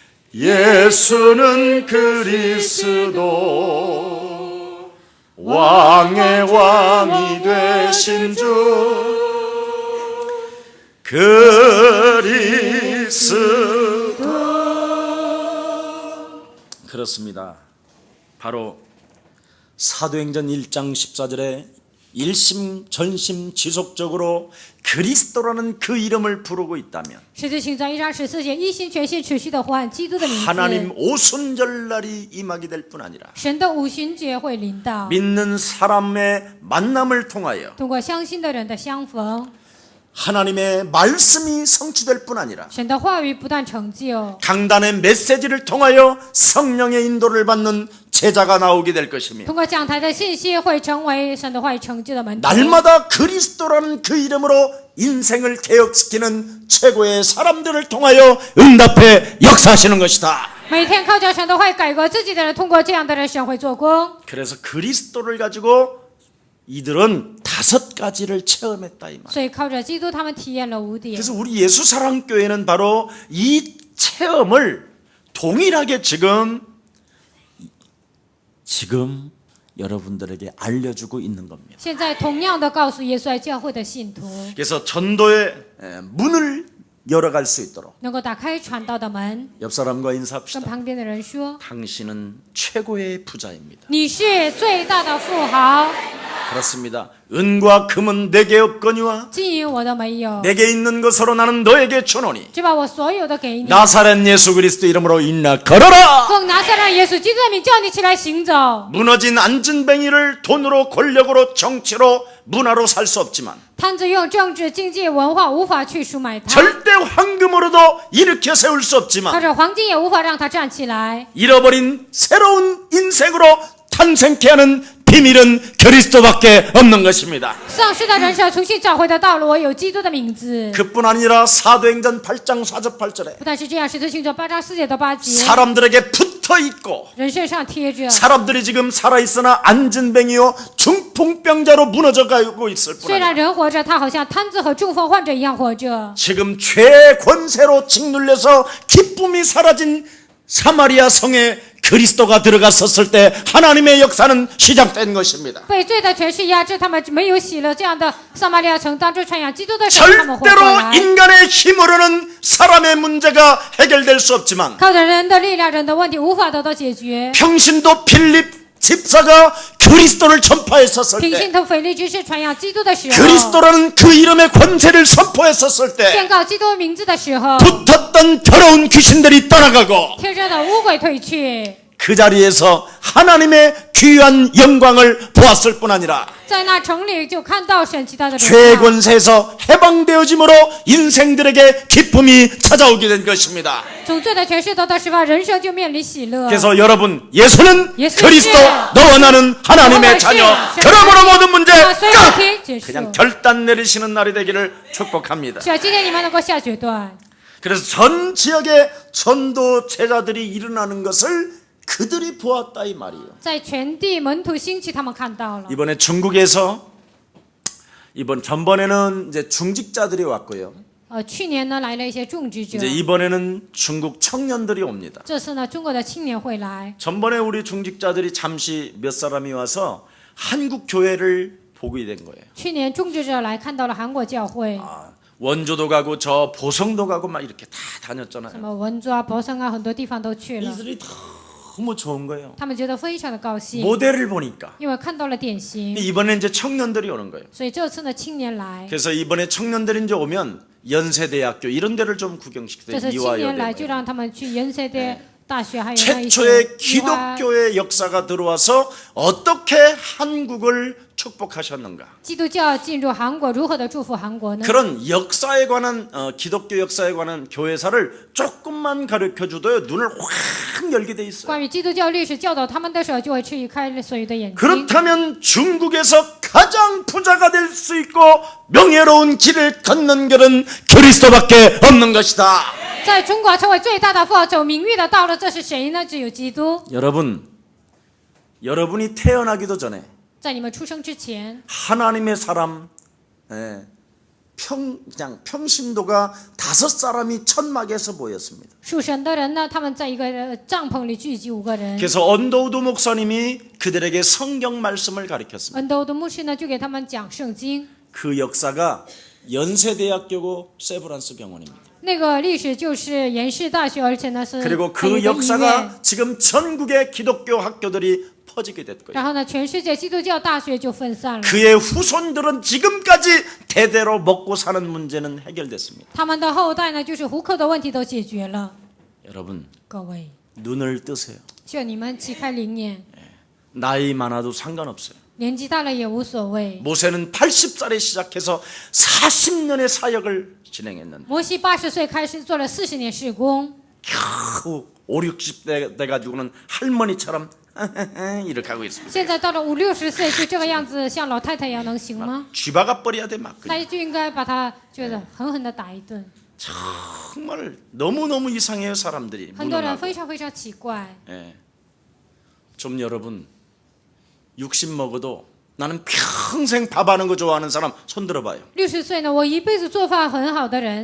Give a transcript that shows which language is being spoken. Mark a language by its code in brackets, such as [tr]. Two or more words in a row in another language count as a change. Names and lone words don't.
[ko] 예수는 그리스도 왕의 왕이 되신 주 그리스도. 그렇습니다. 바로 사도행전 1장 14절에 일심 전심 지속적으로 그리스도라는 그 이름을 부르고 있다면 [zh] 使徒行传1章14节，一心全心持续的呼喊基督的名 [ko] 하나님 [zh] 字， [ko] 오순절날이 임하게 될 뿐 아니라 [zh] 神的五旬节会临到。 [ko] 믿는 사람의 만남을 통하여 [zh] 通过相信的人的相逢， [ko] 하나님의 말씀이 성취될 뿐 아니라 [zh] 神的话语不断成就， [ko] 강단의 메시지를 통하여 성령의 인도를 받는 제자가 나오게 될 것이며 [zh] 通过讲台的信息会成为神的话语成就的门徒。 [ko] 날마다 그리스도라는 그 이름으로 인생을 개혁시키는 최고의 사람들을 통하여 응답해 역사하시는 것이다. [zh] 每天靠着神的话语改革自己的人，通过这样的人，神会做工。 [ko] 그래서 그리스도를 가지고 이들은 5가지를 체험했다 이 말. [zh] 所以靠着基督，他们体验了5点。 [ko] 그래서 우리 예수사랑교회는 바로 이 체험을 동일하게 지금 여러분들에게 알려주고 있는 겁니다. [zh] 现在同样的告诉耶稣爱教会的信徒， [ko] 그래서 전도의 문을 열어갈 수 있도록 [zh] 能够打开传道的门， [ko] 옆 사람과 [zh] 跟 [ko] 인사합시다. [zh] 旁边的人说 [ko] 당신은 최고의 부자입니다. [zh] 你是最大的富豪。 [ko] 그렇습니다. 은과 금은 내게 없거니와 [zh] 金银我都没有， [ko] 내게 있는 것으로 나는 너에게 주노니 [zh] 只把我所有的给你。 [ko] 나사렛 예수 그리스도 이름으로 일어나 걸어라. [zh] 奉拿撒勒耶稣基督的名叫你起来行走。 [ko] 무너진 안진뱅이를 돈으로 권력으로 정치로 문화로 살 수 없지만 [zh] 摊子用政治、经济、文化无法去赎买他， [ko] 절대 황금으로도 일으켜 세울 수 [zh] 或 [ko] 없지만 [zh] 者黄金也无法让他站起来。 [ko] 잃어버린 새로운 인생으로 탄생케 하는 비밀은 그리스도밖에 없는 것입니다. [zh] 丧失的人生重新找回的道路，我有基督的名字。 [ko] 그뿐 아니라 사도행전 8장 4절 8절에 [zh] 不但是这样，使徒行传8章4节到8节， [ko] 사람들에게 붙어 있고 [zh] 人身上贴着。 [ko] 사람들이 지금 살아있으나 안진뱅이요 중풍병자로 무너져 가고 있을 뿐 [zh] 虽然 [ko] 아니라 [zh] 人活着，他好像瘫子和中风患者一样活着。 [ko] 지금 죄의 권세로 짓눌려서 기쁨이 사라진 사마리아 성에 그리스도가 들어갔었을 때 하나님의 역사는 시작된 것입니다. [zh] 被罪的权势压制，他们没有喜乐。这样的撒玛利亚城当中传扬基督的时候，他们活过 [ko] 절대로 [zh] 来。 [ko] 인간의 힘으로는 사람의 문제가 해결될 수 없지만 [zh] 靠着人的力量，人的问题无法得到解决。 [ko] 평신도 필립 집사가 그리스도를 전파했었을 [zh] 平 [ko] 때 [zh] 信徒腓力居士传扬基督的时候， [ko] 그리스도라는 그 이름의 권세를 선포했었을 때 [zh] 宣告基督名字的时候， [ko] 붙었던 더러운 귀신들이 떠나가고 [zh] 贴着的污鬼退去。 [ko] 그 자리에서 하나님의 귀한 영광을 보았을 뿐 아니라 [zh] 在那城里就看到神奇大的荣 [ko] 죄의 [zh] 耀。 [ko] 권세에서 해방되어짐으로 인생들에게 기쁨이 찾아오게 된 것입니다. [zh] 从罪的权势得到释放，人生就面临喜乐。 [ko] 그래서 여러분 예수는 예수는 그리스도 너와 나는 하나님의 너와 자녀 나는 그러므로 모든 문제 [zh] 啊，所以 [ko] 끝! [zh] 结束。 [ko] 그냥 결단 내리시는 날이 되기를 축복합니다. [zh] 希望今天你们能够下决断。 [ko] 그래서 전 지역에 전도 제자들이 일어나는 것을 그들이 보았다 이 말이에요. [zh] 在全地门徒兴起，他们看到了。 [ko] 이번에 중국에서 전번에는 이제 중직자들이 왔고요. [zh] 去年呢来了一些种植者， [ko] 이제 이번에는 중국 청년들이 옵니다. [zh] 这次呢中国的青年会来。 [ko] 전번에 우리 중직자들이 잠시 몇 사람이 와서 한국 교회를 보게 된 거예요. [zh] 去年种植者来看到了韩国教会， [ko] 원조도 가고 저 보성도 가고 막 이렇게 다 [zh] 什 [ko] 다녔잖아요. [zh] 么文州啊、博生啊，很多地方都去了。 [ko] 이들이 너무 좋은 거예요. [zh] 他们觉得非常的高兴， [ko] 모델을 보니까 [zh] 因为看到了典型。 [ko] 이번에 이제 청년들이 오는 거예요. [zh] 所以这次呢，青年来， [ko] 그래서 이번에 청년들이 이제 오면 연세대학교 이런 데를 좀 [zh] 这 [ko] 구경시켜요. [zh] 次青年来就 [ko] 이화여대. [zh] 让他们去延세대大学，还有那一些 [ko] 최초의 [zh] 宜花 [ko] 기독교의 역사가 들어와서 어떻게 한국을 축복하셨는가? [zh] 基督教进入韩国，如何的祝福韩国呢？ [ko] 그런 역사에 관한 기독교 역사에 관한 교회사를 조금만 가르쳐 줘도요 눈을 확 열게 돼 있어요. [zh] 关于基督教历史教导他们的时候，就会去开所有的眼睛。 [ko] 그렇다면 중국에서 가장 부자가 될 수 있고 명예로운 길을 걷는 길은 그리스도밖에 없는 것이다. [zh] 在中国成为最大的富豪，走名誉的道路，这是谁呢？只有基督。 [ko] 여러분이 태어나기도 전에 [zh] 在你们出生之前， [ko] 하나님의 사람 그냥 평신도가 5사람이 천막에서 모였습니다. [zh] 属神的人呢，他们在一个帐篷里聚集5个人。 [ko] 그래서 언더우드 목사님이 그들에게 성경 말씀을 가르쳤습니다. [zh] 恩多的牧师呢，就给他们讲圣经。 [ko] 그 역사가 연세대학교고 세브란스 병원입니다. [zh] 那个历史就是延世大学，而且呢是 [ko] 그리고 [zh] 还有 [ko] 그 [zh] 一个医院。 [ko] 역사가 지금 전국의 기독교 학교들이 퍼지게 됐고요. [zh] 然后呢，全世界基督教大学就分散了。 [ko] 그의 후손들은 지금까지 대대로 먹고 사는 문제는 해결됐습니다. [zh] 他们的后代呢，就是糊口的问题都解决了。 [ko] 여러분 [zh] 各位， [ko] 눈을 뜨세요. [zh] 希望你们启开灵眼， [ko] 나이 많아도 상관없어요. [zh] 年纪大了也无所谓。 [ko] 모세는 80살에 시작해서 40년의 사역을 진행했는데 [zh] 摩西80岁开始做了40年事工， [ko] 겨우 5, 60대 돼가지고는 할머니처럼 이렇게 하고 있습니다. [zh] 现在到了5、60岁就这个样子，像老太太一样，能行吗？ [ko] 쥐박아 버려야 돼 막. [zh] 那就应该把他就是狠狠的打一顿。 [ko] 정말 너무너무 이상해요 사람들이. [zh] 很多人 [ko] 무능하고. [zh] 非常非常奇怪。 [ko] 예. 좀 여러분 60 먹어도 나는 평생 밥하는 거 좋아하는 사람 손 들어봐요. [zh] 60 岁呢，我一辈子做饭很好的人，